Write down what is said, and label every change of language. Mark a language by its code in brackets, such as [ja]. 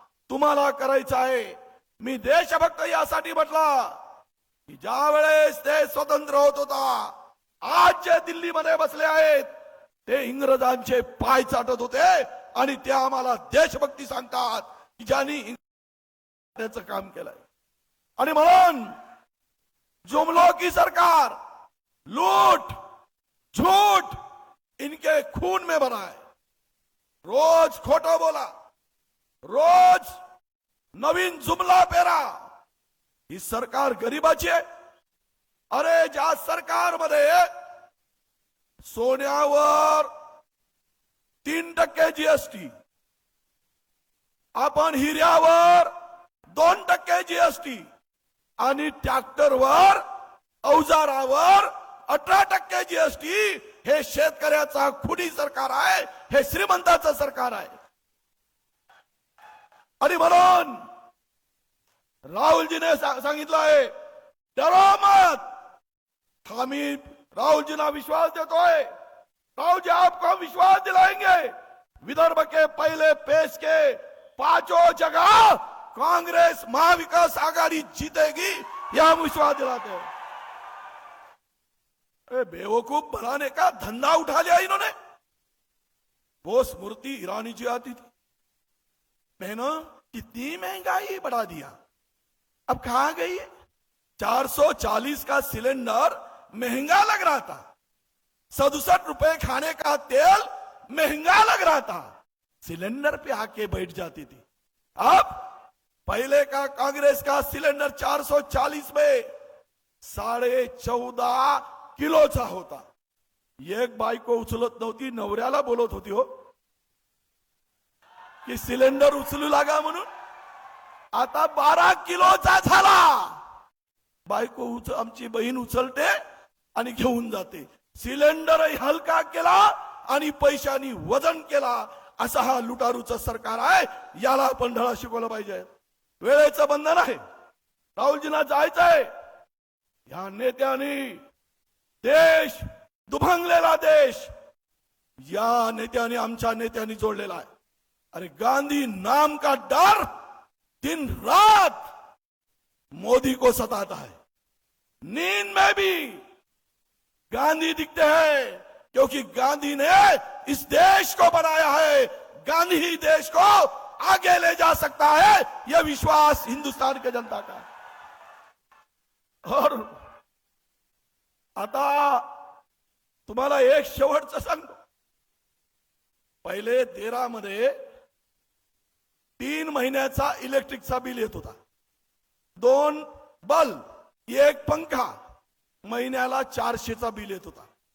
[mr] तुम्हाला करायचं आहे. मी देशभक्त यासाठी म्हटला की ज्या वेळेस देश स्वतंत्र होत होता, आज जे दिल्लीमध्ये बसले आहेत ते इंग्रजांचे पाय चाटत होते आणि ते आम्हाला देशभक्ती सांगतात की ज्यांनी त्याचं काम केलंय. आणि म्हणून [hi] जुमलों की सरकार, लूट झूठ इनके खून में बना है. [mr] रोज खोटं बोला, रोज नवीन जुमला पेरा. ही सरकार गरिबाची आहे. अरे ज्या सरकारमध्ये सोन्यावर 3% जीएसटी, आपण हिऱ्यावर 2% जीएसटी आणि ट्रॅक्टरवर अवजारावर 18% जीएसटी, हे शेतकऱ्याचा खुनी सरकार आहे, हे श्रीमंताचं सरकार आहे. आणि म्हणून राहुलजीने सांगितलं आहे, [hi] डरो मत. [mr] आम्ही राहुलजींना विश्वास देतोय. [hi] राहुल जी आपको हम विश्वास दिलाएंगे. विदर्भ के पहले पेश के 5 जगह कांग्रेस महाविकास आघाड़ी जीतेगी, यह हम विश्वास दिलाते हैं. बेवकूफ बनाने का धंधा उठा लिया इन्होंने. वो स्मृति ईरानी जी आती थी, बहनों कितनी महंगाई बढ़ा दिया, अब कहां गई है. 440 का सिलेंडर महंगा लग रहा था, 67 रुपए खाने का तेल महंगा लग रहा था, सिलेंडर पे आके बैठ जाती थी. अब पहले का कांग्रेस का सिलेंडर 440 में 14.5 [mr] किलोचा होता. एक बायको उचलत नव्हती, नवऱ्याला बोलत होती हो की सिलेंडर उचलू लागा म्हणून. आता 12 किलोचा झाला. बायको आमची बहीण उचलते आणि घेऊन जाते. सिलेंडरही हलका केला आणि पैशानी वजन केला. असा हा लुटारूचं सरकार आहे. याला आपण धडा शिकवला पाहिजे. वेळेचं बंधन आहे. राहुलजींना जायचंय. या नेत्यांनी देश दुभंगलेला देश या नेत्यांनी, आमच्या नेत्यांनी जोडलेला आहे. [hi] अरे गांधी नाम का डर दिन रात मोदी को सताता है. नींद में भी गांधी दिखते हैं, क्योंकि गांधी ने इस देश को बनाया है. गांधी ही देश को आगे ले जा सकता है, यह विश्वास हिंदुस्तान की जनता का. [mr] और आता तुम्हाला एक शेवटचं सांगतो. पहिले 13 मध्ये 3 महिन्याचा इलेक्ट्रिकचा बिल येत होता. 2 बल्ब, 1 पंखा, महिन्याला 400चा बिल येत होता.